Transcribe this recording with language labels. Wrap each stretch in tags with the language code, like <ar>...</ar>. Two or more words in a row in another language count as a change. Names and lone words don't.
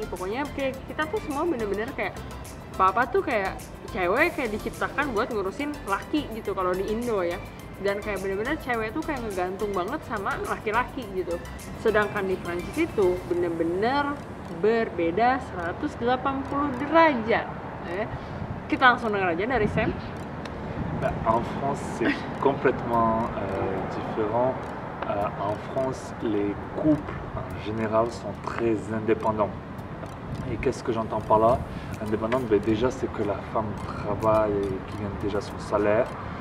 <id>Pokoknya kayak kita tuh semua bener-bener kayak papa tuh kayak cewek kayak diciptakan buat ngurusin laki gitu kalau di Indo ya. Dan kayak bener-bener cewek tuh kayak ngegantung banget sama laki-laki gitu. Sedangkan di Prancis itu bener-bener berbeda 180 derajat. Kita langsung dengar aja dari Sam.</id> <fr>En France, c'est complètement différent. En France, les couples en général sont très indépendants. Et qu'est-ce que j'entends par là? Indépendante, déjà c'est que la femme travaille et qu'il gagne déjà son salaire.</fr>